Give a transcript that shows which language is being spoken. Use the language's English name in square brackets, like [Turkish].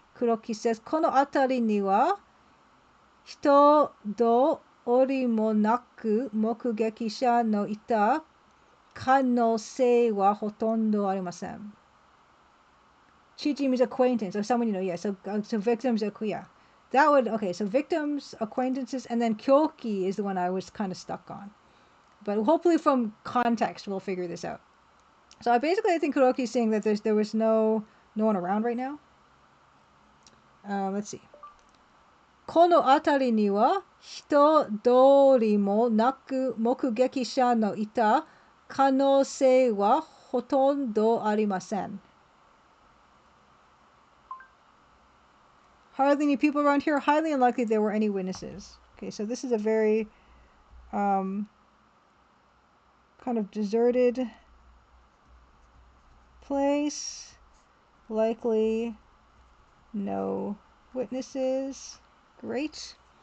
[English] Kuroki says, [Japanese] この辺りには人通りもなく目撃者のいた可能性はほとんどありません。 [English] Chiji means acquaintance, or someone you know, yeah. So victims, yeah. That would, okay, so victims, acquaintances, and then kyoki is the one I was kind of stuck on. But hopefully from context, we'll figure this out. So I think Kuroki is saying that there was no one around right now. Let's see. [Japanese] この辺りには人通りもなく目撃者のいた可能性はほとんどありません。 [English] Hardly any people around here. Highly unlikely there were any witnesses. Okay, so this is a very kind of deserted place. Likely no witnesses. Great.